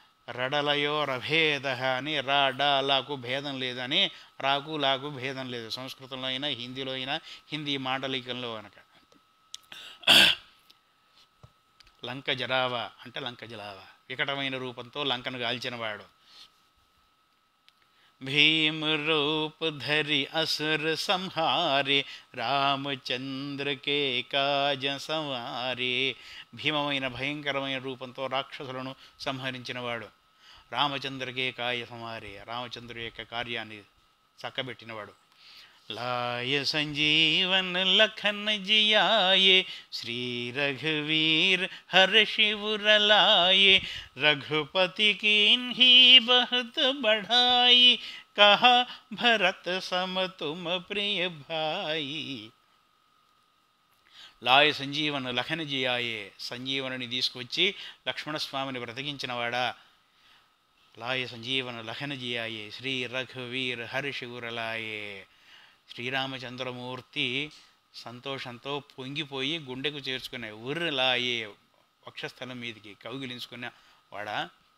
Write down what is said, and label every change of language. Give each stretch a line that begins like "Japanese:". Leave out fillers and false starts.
Telugu: రడలయో రభేద అని, రాడాలకు భేదం లేదని, రాకు లాకు భేదం లేదు. సంస్కృతంలో అయినా హిందీలో అయినా, హిందీ మాండలికంలో కనుక.
Awadhi: లంక జరావ
Telugu: అంటే
Awadhi: లంక జలావ,
Telugu: వికటమైన రూపంతో లంకను కాల్చినవాడు.
Awadhi: भीम रूप धरि असुर संहारे రామచంద్ర కే కాజ సంవారే.
Telugu: భీమమైన భయంకరమైన రూపంతో రాక్షసులను సంహరించినవాడు.
Awadhi: రామచంద్రకే కాయ సంవారే,
Telugu: రామచంద్రుడి యొక్క కార్యాన్ని చక్కబెట్టినవాడు.
Awadhi: लाय संजीवन लखन जियाये श्री रघुवीर हर्षिवर लाये रघुपति कीन्ही बहुत बढ़ाई कहा भरत सम तुम प्रिय भाई। లాయ సంజీవన లఖన జియాయే,
Telugu: సంజీవనుని తీసుకొచ్చి లక్ష్మణస్వామిని బ్రతికించినవాడా.
Awadhi: లాయ సంజీవన లఖన జియాయే శ్రీ రఘువీర్ హర్షిగురలాయే.
Telugu: శ్రీరామచంద్రమూర్తి సంతోషంతో పొంగిపోయి గుండెకు చేర్చుకునే ఉర్రలాయే, వక్షస్థలం మీదికి కౌగిలించుకున్న వాడా.